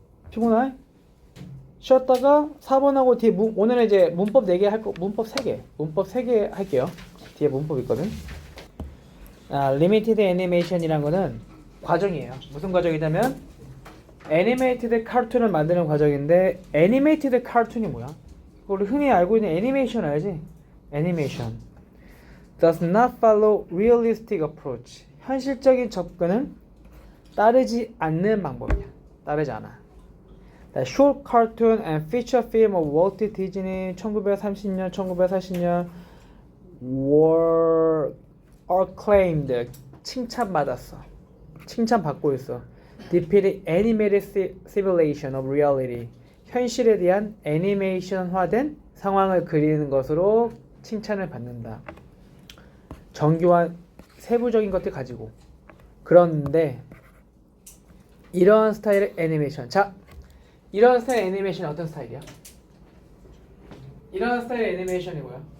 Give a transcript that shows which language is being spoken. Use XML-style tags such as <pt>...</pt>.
<ko>피곤해? 쉬었다가 4번하고 뒤에 오늘은 이제 문법 4개 할 거, 문법 3개. 문법 3개 할게요. 뒤에 문법 있거든. 리미티드 애니메이션이란 거는 과정이에요. 무슨 과정이냐면 애니메이티드 카툰을 만드는 과정인데 애니메이티드 카툰이 뭐야? 우리 흔히 알고 있는 애니메이션 알지?</ko> <en>애니메이션 does not follow realistic approach.</en> <ko>현실적인 접근은 따르지 않는 방법이야. 따르지 않아.</ko> <en>The short cartoon and feature film of Walt Disney</en> <ko>1930년, 1940년</ko> <en>were acclaimed.</en> <ko>칭찬받았어. 칭찬받고 있어.</ko> <en>Depicted animated simulation of reality.</en> <ko>현실에 대한 애니메이션화된 상황을 그리는 것으로 칭찬을 받는다. 정교한 세부적인 것들 가지고. 그런데 이러한 스타일의 애니메이션. 자, 이러한 스타일의 애니메이션이 어떤 스타일이야? 이러한 스타일의 애니메이션이 뭐야?</ko>